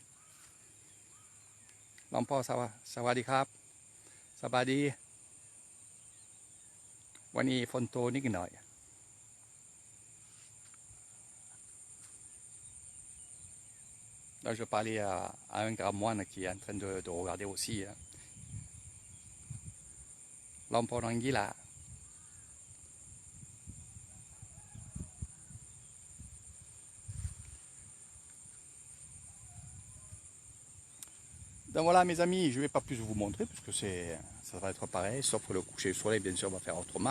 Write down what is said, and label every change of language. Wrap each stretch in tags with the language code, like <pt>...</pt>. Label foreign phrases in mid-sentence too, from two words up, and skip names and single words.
<th>หลวงพ่อสวัสดีครับสบายดีวันนี้ฝนตกนิดหน่อย</th> <fr>Là, je parlais à un grand moine qui est en train de regarder aussi. Hein. L'empereur Anguilla. Donc voilà mes amis, je ne vais pas plus vous montrer puisque ça va être pareil, sauf que le coucher du soleil bien sûr va faire autrement.</fr>